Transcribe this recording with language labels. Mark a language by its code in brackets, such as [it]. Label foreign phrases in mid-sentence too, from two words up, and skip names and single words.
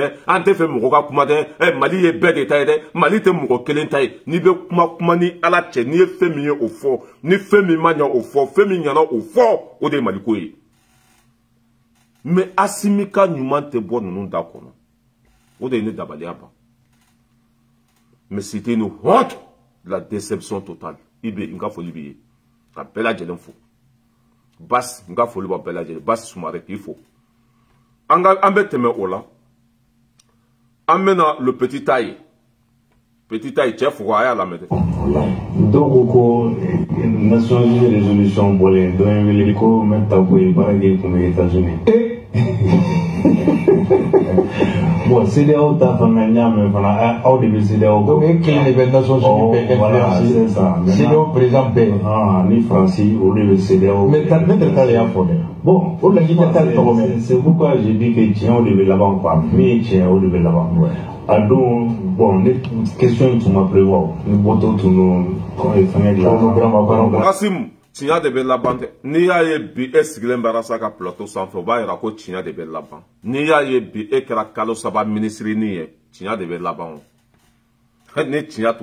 [bm] dɛ an tɛ fɛ mɔgɔ ka kuma dɛ Mali ye bɛɛ de ta ye dɛ Mali tɛ mɔgɔ kelen ta ye n'i bɛ kuma ni Ala cɛ n'i ye fɛn min ye o fɔ ni fɛn min ma ɲa o fɔ fɛn min ɲana o fɔ o de ye Mali ko ye mais Assimi ka ɲuman tɛ bɔ ninnu da kɔnɔ o de ye ne dabaliya ban [fr] mais c'était une honte la déception totale [bm] ibe n ka foli b'i ye ka bɛɛ lajɛlen fo Bass n ka foli b'a bɛɛ lajɛlen Bass Soumaré k'i fo an bɛ tɛmɛ o la an bɛna [fr] le petit taille [bm] cɛ fo a y'a lamɛn dɛ dɔw ko [fr] Nations Unies résolution [bm] bɔlen dɔ ye wele ko n bɛ ta ko ye baara kɛ kun bɛ États-Unis bon CEDEAO ta fana n y'a mɛn fana aw de bɛ CEDEAO donc e kelen de bɛ Nations Unies bɛɛ influencer CEDEAO président bɛɛ ni Faransi olu de bɛ CEDEAO [fr] mais maître [bm] Tall y'a fɔ dɛ bon o laɲini tɛ Tall tɔgɔ mɛn [fr] c'est pourquoi je dis que [bm] tiɲɛw de bɛ laban quoi min ye tiɲɛ o de bɛ laban a don bon ne question in tun ma prévoir ni bɔtɔ tun don fɛngɛ dilan Kasim tiɲɛ de bɛ laban dɛ n'i y'a ye bi e sigilen bɛ Arasa ka plateau sanfɛ o b'a yira ko tiɲɛ de bɛ laban n'i y'a ye bi e kɛra kalo 3 minisirinin ye tiɲɛ de bɛ laban o ni tiɲɛ